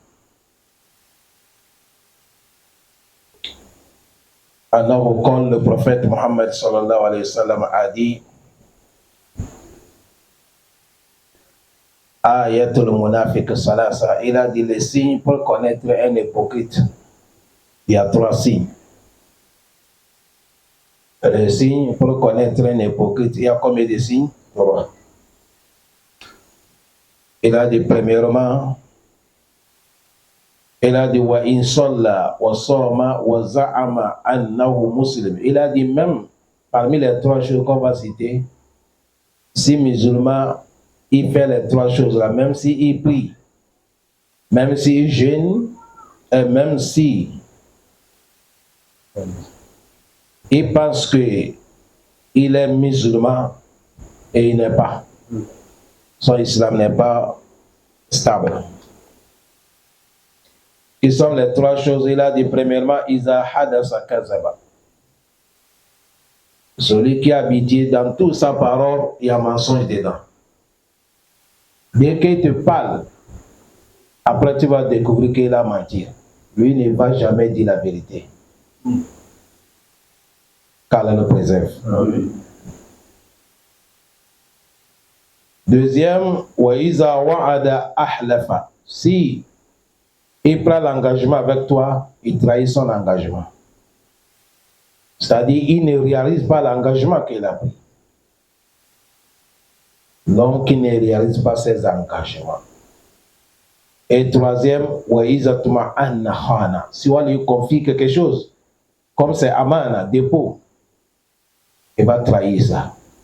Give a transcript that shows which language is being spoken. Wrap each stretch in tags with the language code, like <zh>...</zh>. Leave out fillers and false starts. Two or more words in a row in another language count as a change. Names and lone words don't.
<fr>Alors, quand le prophète Mohammed</fr> <ar>صلى الله عليه وسلم</ar> <fr>a dit</fr> <ar>آية المنافق ثلاث,</ar> <fr>il a dit les signes pour connaître un hypocrite. Il y a 3 signes. Les signes pour connaître un hypocrite, il y a combien de signes? 3. Il a dit premièrement, il a dit</fr> <ar>وإن صلى وصام وزعم أنه مسلم.</ar> <fr>Il a dit même parmi les 3 choses qu'on va citer, si musulman il fait les 3 choses là, même s'il prie, même s'il jeûne, et même si il pense que il est musulman et il n'est pas, son islam n'est pas stable. Ils sont les 3 choses. Il a dit premièrement,</fr> <ar>إذا حدث كذب.</ar> <fr>Celui qui a habité dans toute sa parole, il y a mensonge dedans. Dès qu'il te parle, après tu vas découvrir qu'il a menti. Lui ne va jamais dire la vérité. Qu'Allah le préserve. Deuxième,</fr> <ar>وإذا وعد أخلف.</ar> <fr>Si il prend l'engagement avec toi, il trahit son engagement. C'est-à-dire, il ne réalise pas l'engagement qu'il a pris. Donc, il ne réalise pas ses engagements. Et troisième, si on lui confie quelque chose, comme c'est amana, dépôt, il va trahir ça.</fr>